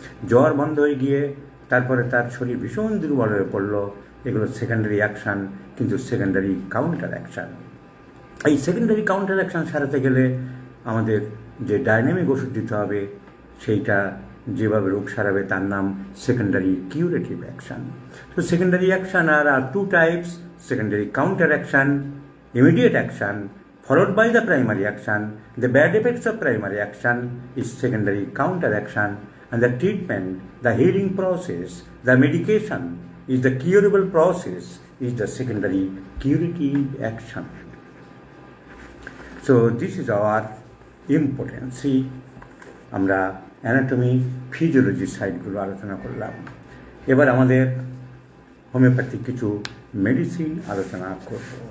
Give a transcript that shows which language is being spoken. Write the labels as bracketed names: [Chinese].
[Bangla] জ্বর বন্ধ হয়ে গিয়ে তারপরে তার শরীর ভীষণ দুর্বল হয়ে পড়লো, এগুলো সেকেন্ডারি অ্যাকশান, কিন্তু সেকেন্ডারি কাউন্টার অ্যাকশান। এই সেকেন্ডারি কাউন্টার অ্যাকশান সারাতে গেলে আমাদের যে ডাইনামিক ওষুধ দিতে হবে, সেইটা যেভাবে রোগ সারাবে তার নাম সেকেন্ডারি কিউরেটিভ অ্যাকশান। [English] তো secondary action are two types: secondary counter action, immediate action followed by the primary action. The bad effects of primary action is secondary counter action, and the treatment, the healing process, the medication is the curable process, is the secondary curative action. So this is our importance. [Bangla] আমরা anatomy physiology সাইডগুলো আলোচনা করলাম। এবার আমাদের homeopathic কিছু medicine আলোচনা করব।